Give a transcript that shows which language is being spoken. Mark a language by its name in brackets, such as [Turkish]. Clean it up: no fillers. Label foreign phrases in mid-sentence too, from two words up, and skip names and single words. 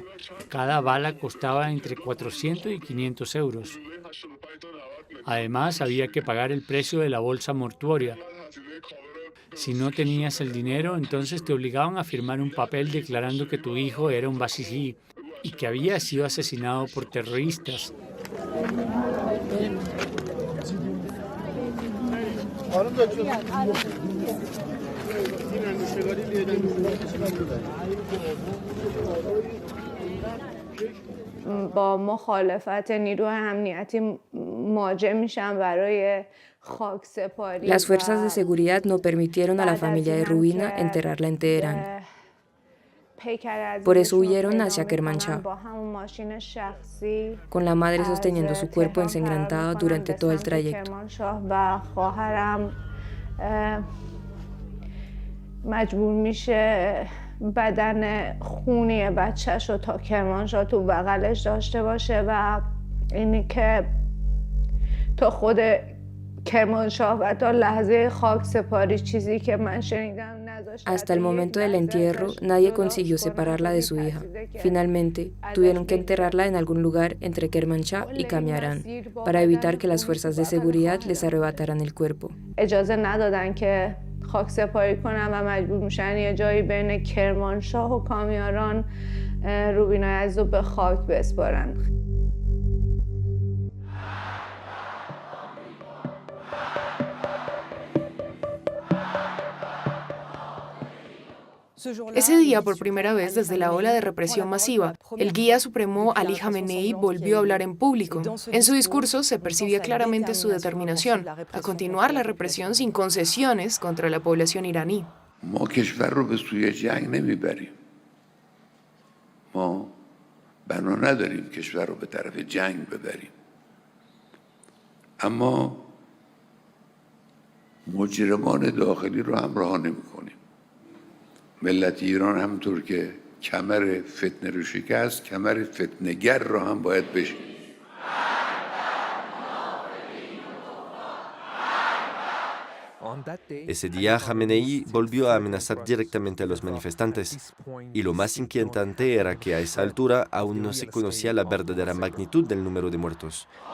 [Spanish] Cada bala costaba entre 400 y 500 euros. Además, había que pagar el precio de la bolsa mortuoria. Si no tenías el dinero, entonces te obligaban a firmar un papel declarando que tu hijo era un basiji y que había sido asesinado por terroristas. [Persian] با مخالفت نیروی امنیتی مواجه میشن برای خاکسپاری. [Spanish] Las fuerzas de seguridad no permitieron a la familia de Rubina enterrarla en Teherán. Por eso huyeron hacia Kermanshah, con la madre sosteniendo su cuerpo ensangrentado durante todo el trayecto. [Persian] مجبور میشه بدن خونی بچه‌ش رو تا کرمانشاه تو بغلش داشته باشه و اینی که تا خود کرمانشاه و تا لحظه خاکسپاری چیزی که من شنیدم نذاشت. [Spanish] Hasta el momento del entierro, nadie consiguió separarla de su hija. Finalmente, tuvieron que enterrarla en algún lugar entre Kermanshah y Camiarán, para evitar que las fuerzas de seguridad les arrebataran el cuerpo. [Persian] اجازه ندادن که خاکسپاری کنن و مجبور میشن یه جایی بین کرمانشاه و کامیاران روبینای عزیز رو به خاک بسپارن. [Spanish] Ese día, por primera vez desde la ola de represión masiva, el guía supremo Ali Khamenei volvió a hablar en público. En su discurso se percibía claramente su determinación a continuar la represión sin concesiones contra la población iraní. [Persian] ما کشور رو به سوی جنگ نمیبریم. ما بنا نداریم کشور رو به طرف جنگ ببریم. اما مجرمان داخلی رو همراه نمی‌کنیم. ملت ایران همونطور که کمر فتنه رو شکست، کمر فتنه‌گر رو هم باید بشکنیم. [Spanish] Ese día, Khamenei volvió a amenazar directamente a los manifestantes. Y lo más inquietante era que a esa altura aún no se conocía la verdadera magnitud del número de muertos.